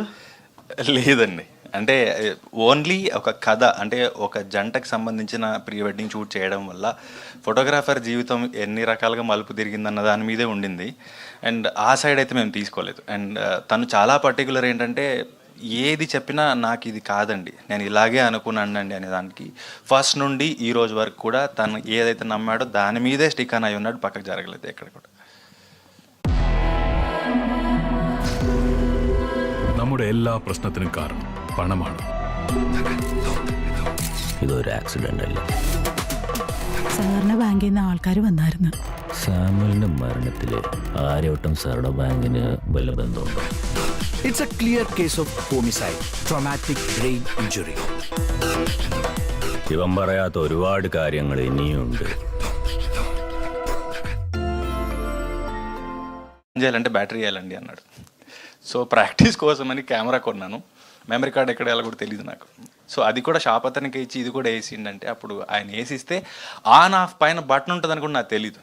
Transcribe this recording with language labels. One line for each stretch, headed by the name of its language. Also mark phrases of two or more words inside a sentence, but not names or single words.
Telugu: లేదండి, అంటే ఓన్లీ ఒక కథ, అంటే ఒక జంటకు సంబంధించిన
English: pre wedding shoot
Telugu: చేయడం వల్ల ఫోటోగ్రాఫర్ జీవితం ఎన్ని రకాలుగా మలుపు తిరిగిందన్న దాని మీదే ఉండింది. అండ్ ఆ సైడ్ అయితే మేము తీసుకోలేదు. అండ్ తను చాలా పర్టికులర్ ఏంటంటే ఏది చెప్పినా నాకు ఇది కాదండి, నేను ఇలాగే అనుకున్నానండి అనే దానికి ఫస్ట్ నుండి ఈ రోజు వరకు కూడా తను ఏదైతే నమ్మాడో దాని మీదే స్టిక్ అని అయి ఉన్నాడు, పక్కకు జరగలేదు ఎక్కడ కూడా.
Malayalam: നമ്മുടെ എല്ലാ പ്രശ്നത്തിനും കാരണം പണമാണ്. ഇതൊരു ആക്സിഡന്റ് അല്ല. സാറിന്റെ ബാങ്കിൽ നിന്ന് ആൾക്കാർ വന്നായിരുന്നു. സാമുലിന്റെ മരണത്തില് ആരോട്ടും സാറുടെ ബാങ്കിന് വല്ല ബന്ധമുണ്ടോ?
English: It's a clear case of homicide, traumatic brain injury.
Malayalam: ഇവൻ പറയാത്ത ഒരുപാട് കാര്യങ്ങൾ ഇനിയുണ്ട്.
Telugu: చేయాలంటే బ్యాటరీ వేయాలండి అన్నాడు.
English: so practice
Telugu: కోసం అని కెమెరా కొన్నాను.
English: memory card
Telugu: ఎక్కడ వెళ్ళాలో కూడా తెలియదు నాకు. సో అది కూడా షాప్ అతనికి ఇచ్చి ఇది కూడా వేసిండంటే అప్పుడు ఆయన వేసిస్తే
English: on off
Telugu: పైన బటన్ ఉంటుందని కూడా నాకు తెలీదు.